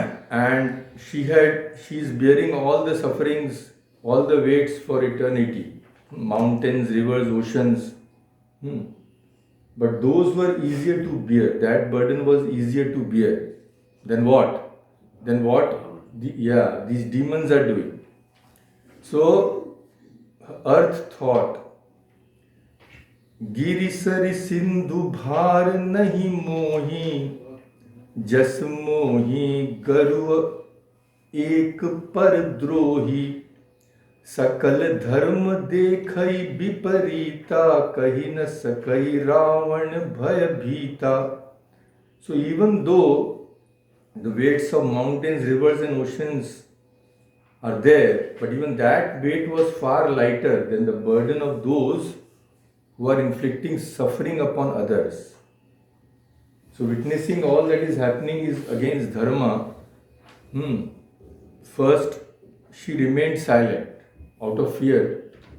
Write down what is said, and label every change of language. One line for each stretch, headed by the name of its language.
English: And she is bearing all the sufferings, all the weights for eternity. Mountains, rivers, oceans. But those were easier to bear. That burden was easier to bear than what? These demons are doing. So, earth thought,
Awadhi: गिरिसरि सिंधु भार नहीं मोही, जस मोही गरुव एक पर द्रोही, सकल धर्म देखई विपरीता, कही न सकई रावण भय भीता.
English: So even though the weights of mountains, rivers and oceans are there, but even that weight was far lighter than the burden of those who are inflicting suffering upon others. So witnessing all that is happening is against dharma. First, she remained silent out of fear.